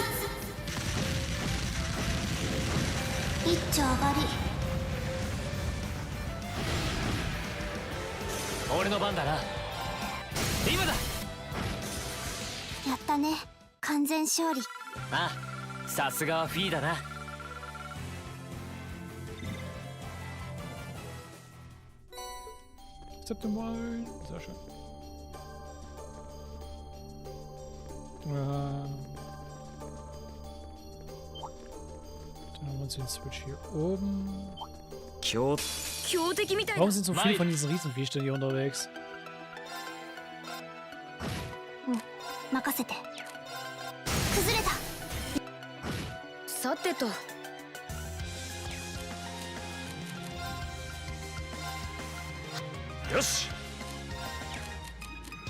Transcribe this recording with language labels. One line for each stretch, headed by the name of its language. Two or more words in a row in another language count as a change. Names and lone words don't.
Japanese: 一丁上がり。俺の番だな。今だ。やったね。完全勝利。ああ、さすがはフィーだな。
English: Accept them all.
German: Sehr schön. Dann haben wir uns den Switch hier oben.
Japanese: 強強敵みたいな
German: Warum。sind so viele von diesen Riesenviechern hier unterwegs?
Japanese: 任せて。崩れた。さてと。よし。